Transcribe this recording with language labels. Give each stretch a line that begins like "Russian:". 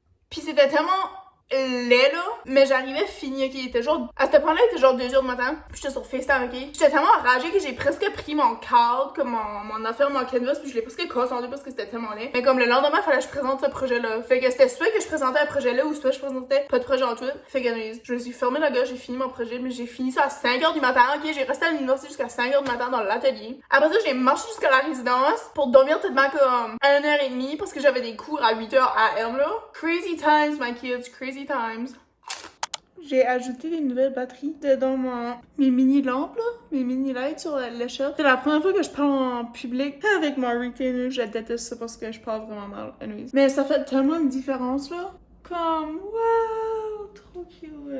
French: Puis c'était tellement laid là, mais j'arrivais fini, ok, il était genre, à ce point-là, il était genre 2h du matin, puis j'étais sur FaceTime, ok, j'étais tellement enragée que j'ai presque pris mon cadre, comme mon affaire, mon canvas, puis je l'ai presque cassé en deux parce que c'était tellement laid, mais comme le lendemain, il fallait que je présente ce projet-là, fait que c'était soit que je présentais un projet-là, ou soit je présentais pas de projet en tout, fait que je me suis fermé la gueule, j'ai fini mon projet, mais j'ai fini ça à 5h du matin, ok, j'ai resté à l'université jusqu'à 5h du matin dans l'atelier, après ça, j'ai marché jusqu'à la résidence, pour dormir tellement comme 1h30, parce que j'avais des cours à 8h AM, là.
English: Crazy times, my kids, crazy times.
French: J'ai ajouté des nouvelles batteries dans mes mini lampes, là, mes mini lights sur l'échelle. C'est la première fois que je parle en public avec mon retainer. Je déteste ça parce que je parle vraiment mal.
English: Anyways.
French: Mais ça fait tellement une différence, là. Comme, wow, trop cute.